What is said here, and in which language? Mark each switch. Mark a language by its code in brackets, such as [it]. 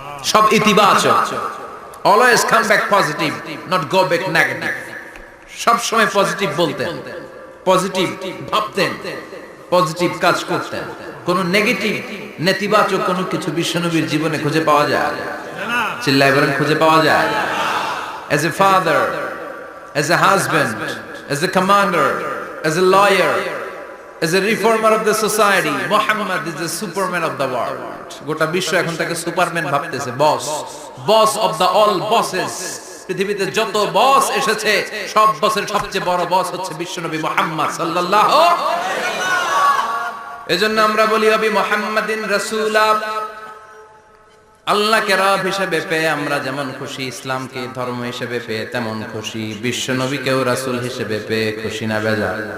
[bn] সব ইতিবাচক, [en] Always come back positive, not go back negative. [bn] সব সময় পজিটিভ বলতেন, পজিটিভ ভাবতেন, পজিটিভ কাজ করতেন। কোন নেগেটিভ, নেতিবাচক কোনো কিছু বিশ্বনবীর জীবনে খুঁজে পাওয়া যায় না। চিল্লায় বলেন খুঁজে পাওয়া যায়? [en] As a father, as a husband, as a commander, as a lawyer, as a reformer of the society, Muhammad is the superman of the world. [bn] গোটা বিশ্ব এখন তাকে সুপারম্যান ভাবতেছে, বস, [en] Boss of the all bosses. [bn] পৃথিবীতে যত বস এসেছে, সব বসের সবচেয়ে বড় বস হচ্ছে বিশ্বনবী মুহাম্মদ সাল্লাল্লাহু আলাইহি ওয়াসাল্লাম। এজন্য আমরা বলি অবি মুহাম্মাদিন রাসূলা, আল্লাহকে রব হিসেবে পেয়ে আমরা যেমন খুশি, ইসলামকে ধর্ম হিসেবে পেয়ে তেমন খুশি, বিশ্ব নবীকেও রাসূল হিসেবে পেয়ে খুশি না বেজার?